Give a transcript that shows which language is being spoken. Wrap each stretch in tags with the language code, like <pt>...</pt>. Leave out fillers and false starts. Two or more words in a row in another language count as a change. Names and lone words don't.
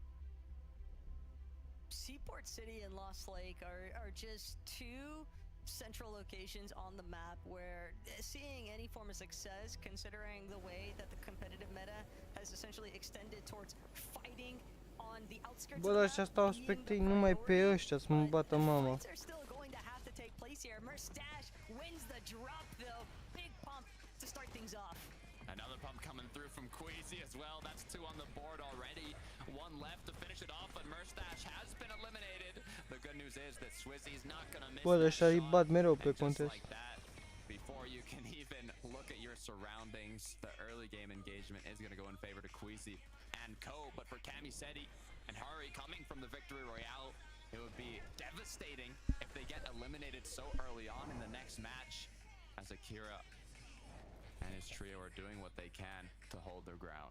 <en>Seaport City and Lost Lake are just 2 central locations on the map where seeing any form of success, considering the way that the competitive meta has essentially extended towards fighting on the outskirts.</en> <ro>Bă, ăștia stau spectei numai pe ăștia să mă bată mama.</ro> <en>Mustache wins the drop though. Big pump to start things off. Another pump coming through from Queasy as well. That's 2 on the board already. 1 left to finish it off, but Mustache has been eliminated. The good news is that Swizzy's not gonna miss.</en> <ro>Bă, ăștia îi bat mereu pe contest.</ro> <en>Like that, before you can even look at your surroundings, the early game engagement is gonna go in favor to Queasy and Co. But for Cami, Seti, and Hari coming from the victory royale, it would be devastating if they get eliminated so early on in the next match, as Akira and his trio are doing what they can to hold their ground.</en>